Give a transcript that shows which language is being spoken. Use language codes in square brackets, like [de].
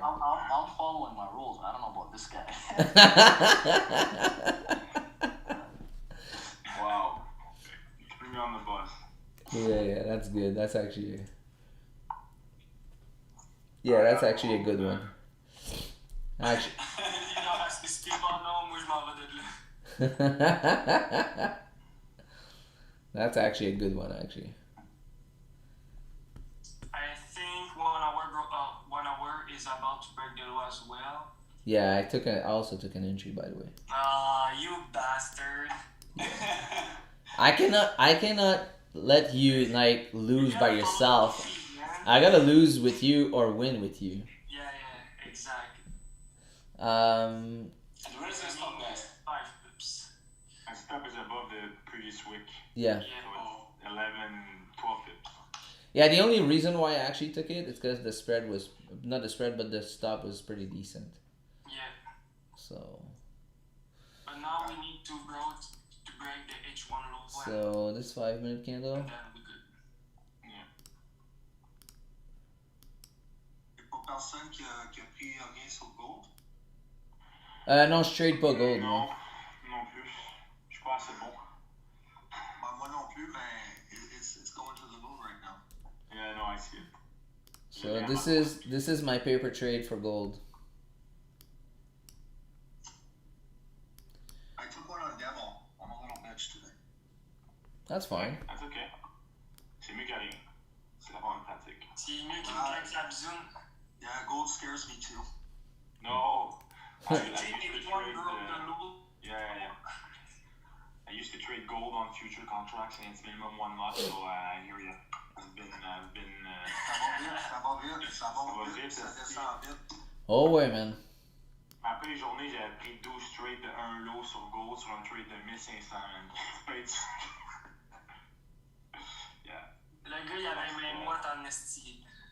[en] I'm following my rules. I don't know about this guy. Yeah, that's good. That's actually. Yeah, that's actually a good one. Actually. [fr] Il en reste spécifiquement non, moi je m'en vais de là. [en] That's actually a good one, actually. I think 1 hour is about to break the law as well. Yeah, I also took an entry, by the way. Ah, you bastard. I cannot let you like lose by yourself. I gotta lose with you or win with you. Yeah, exactly. And where is the stop, guys? 5 pips. And stop is above the previous wick. Yeah. So it's 11, 12 pips. Yeah, the only reason why I actually took it is because the spread was not the spread, but the stop was pretty decent. Yeah. So. But now we need to break the H1 low. So this 5-minute candle. And then we good. Yeah. [fr] Il n'y a pas personne qui a pris rien sur le gold? Non, je trade pas gold. Non, non plus. Je suis pas assez bon. Moi non plus, mais [en] it's going to the moon right now. Yeah, no, I see it. So this is my paper trade for gold. I took one on demo. I'm a little bitch today. That's fine. That's okay. [fr] C'est mieux que rien. C'est la bonne pratique. C'est mieux qu'il me claque la bisoune. [en] Yeah, gold scares me too. No. I used to H1 trade, broke the low. yeah. I used to trade gold on future contracts and it's minimum 1 lot, so I hear you. I've been [fr] Ça va vite, ça descend vite. Oh ouais, man. Après les journées, j'avais pris 12 trades de 1 lot sur gold sur un trade de 1500, man. [en] Yeah. [fr] Le gars, il avait même moi en esti.